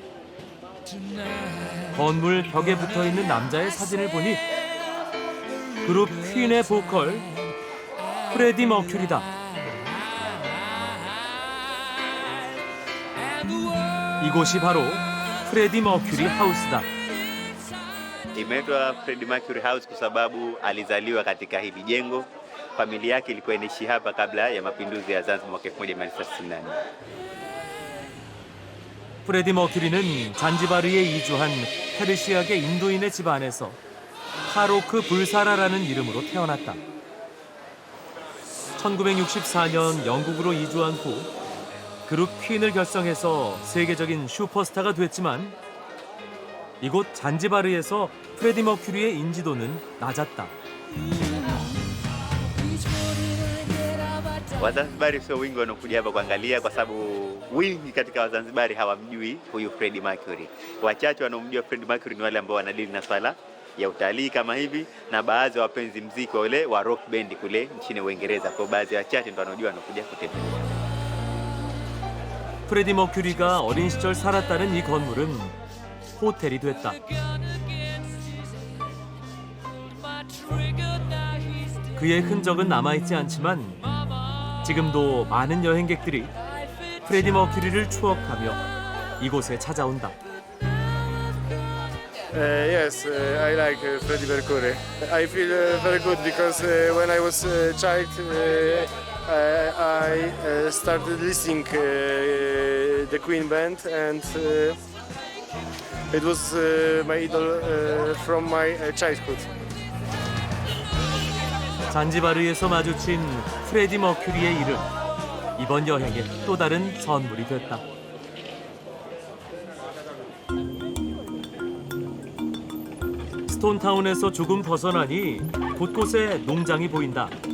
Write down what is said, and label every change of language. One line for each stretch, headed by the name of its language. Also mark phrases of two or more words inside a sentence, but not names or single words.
Korean: 건물 벽에 붙어 있는 남자의 사진을 보니 그룹 퀸의 보컬 프레디 머큐리다. 이곳이 바로 프레디 머큐리 하우스다.
Swahili: Imeitwa Freddie Mercury House kwa sababu alizaliwa katika hili jengo. Familia yake ilikuwa inaishi hapa kabla ya mapinduzi ya Zanzibar mwaka 1964.
Korean: 프레디 머큐리는 잔지바르에 이주한 페르시아계 인도인의 집안에서 파로크 불사라라는 이름으로 태어났다. 1964년 영국으로 이주한 후 그룹 퀸을 결성해서 세계적인 슈퍼스타가 됐지만 이곳 잔지바르에서 프레디 머큐리의 인지도는 낮았다.
Swahili: Wazanzibari sio wingi wanakuja hapa kuangalia kwa sababu wingi katika Wazanzibari hawamjui huyu Freddie Mercury. Wachache wanaomjua Freddie Mercury ni wale ambao wanadili na swala ya utalii kama hivi na baadhi ya wapenzi muziki wale wa
English: rock band
Swahili: kule nchini Uingereza. Kwa baadhi ya wachache ndio wanajua wanakuja kutembelea.
Korean: 프레디 머큐리가 어린 시절 살았다는 이 건물은 호텔이 됐다. 그의 흔적은 남아있지 않지만 지금도 많은 여행객들이 프레디 머큐리를 추억하며 이곳에 찾아온다.
English: Yes, I like Freddie Mercury. I feel very good because when I was a child, I started listening the Queen band, and it was my idol from my childhood.
Korean: 잔지바르에서 마주친 프레디 머큐리의 이름. 이번 여행의 또 다른 선물이 됐다. 스톤타운에서 조금 벗어나니 곳곳에 농장이 보인다.